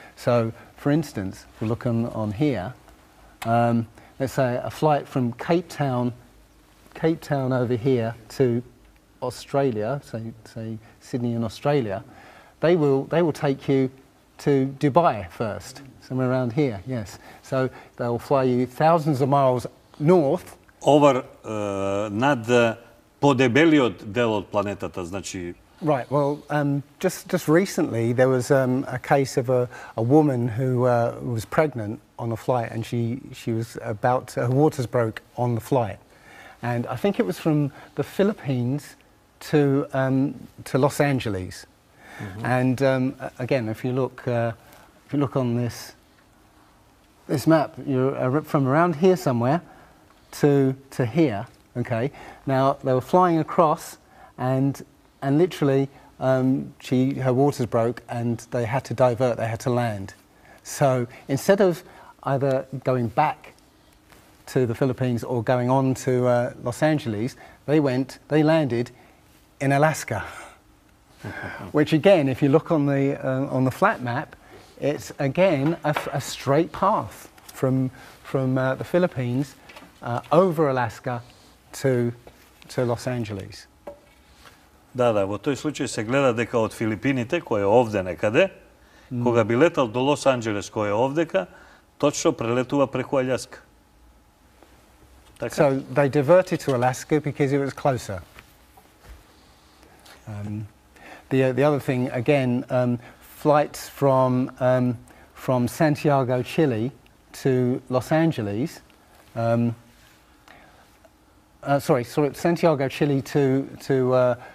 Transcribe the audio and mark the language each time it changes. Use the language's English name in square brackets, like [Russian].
[English] So, for instance, if we look on here, let's say a flight from Cape Town over here to Australia, say Sydney in Australia, they will take you to Dubai first, somewhere around here, yes. So they'll fly you thousands of miles north. Over [Macedonian] над подебелиот дел од планетата, значи. [English] Right. Well, just recently there was a case of a woman who was pregnant on a flight, and she was about her waters broke on the flight, and I think it was from the Philippines to Los Angeles. Mm-hmm. And again, if you look on this map, you're from around here somewhere to here. Okay. Now they were flying across, and literally her waters broke, and they had to divert. They had to land. So instead of either going back to the Philippines or going on to Los Angeles, they landed in Alaska. Which again, if you look on the flat map, it's again a straight path from the Philippines over Alaska to Los Angeles. [Macedonian] Да, во тој случај се гледа дека од Филипините, кој е овде некаде, кога би летал до Лос Анџелес, кој е овдека, точно прелетува преку Аљаска. [English] So they diverted to Alaska because it was closer. The other thing, again, flights from Santiago, Chile to Los Angeles, Santiago, Chile to